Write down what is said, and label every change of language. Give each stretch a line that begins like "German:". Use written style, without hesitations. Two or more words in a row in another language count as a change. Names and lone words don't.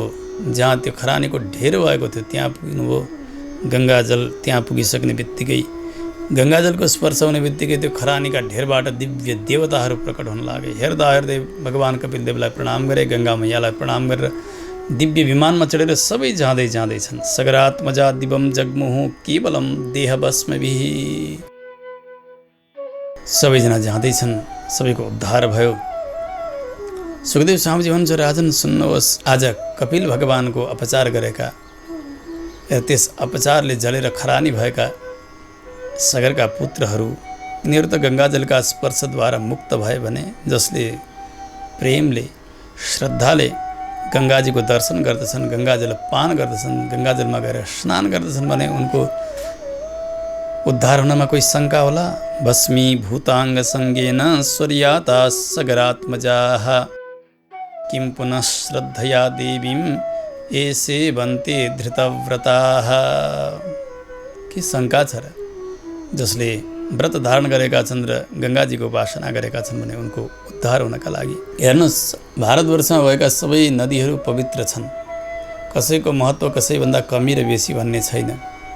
Nepali: जहाँ त्यो खरानीको ढेर भएको थियो त्यहाँ पुग्नुभयो। गङ्गाजल त्यहाँ पुगिसक्ने बित्तिकै गङ्गाजलको स्पर्श हुने बित्तिकै त्यो खरानीका ढेरबाट दिव्य देवताहरू प्रकट हुन लागे। हेर्दा हेर्दै भगवान कपिलदेवलाई प्रणाम गरे। गङ्गा मैयालाई प्रणाम गरेर दिव्य विमानमा चढेर सबै जाँदै जाँदैछन्।
Sanskrit: सगरात्मजा दिवम जगमुहु केवलम देहभस्मभिः।
Nepali: सबैजना जाँदैछन्। सबैको उद्धार भयो। सुखदेव स्वामीजी भन्छ राजन सुन्नुहोस्, आज कपिल भगवानको अपचार गरेका त्यस अपचारले जलेर खरानी भएका सगरका पुत्रहरू यिनीहरू त गङ्गाजलका स्पर्शद्वारा मुक्त भए भने जसले प्रेमले श्रद्धाले गङ्गाजीको दर्शन गर्दछन्, गङ्गाजल पान गर्दछन्, गङ्गाजलमा गएर स्नान गर्दछन् भने उनको उद्धार हुनमा कोही शङ्का होला?
Sanskrit: भस्मी भूताङ्ग सङ्गेन स्वर्याता सगरात्मजाः किं पुनः श्रद्धया देवीं एसे भन्ते धृतव्रताः।
Nepali: के शङ्का छ र? जसले व्रत धारण गरेका छन् र गङ्गाजीको उपासना गरेका छन् भने उनको उद्धार हुनका लागि हेर्नुहोस्, भारतवर्षमा भएका सबै नदीहरू पवित्र छन्। कसैको महत्त्व कसैभन्दा कमी र बेसी भन्ने छैन।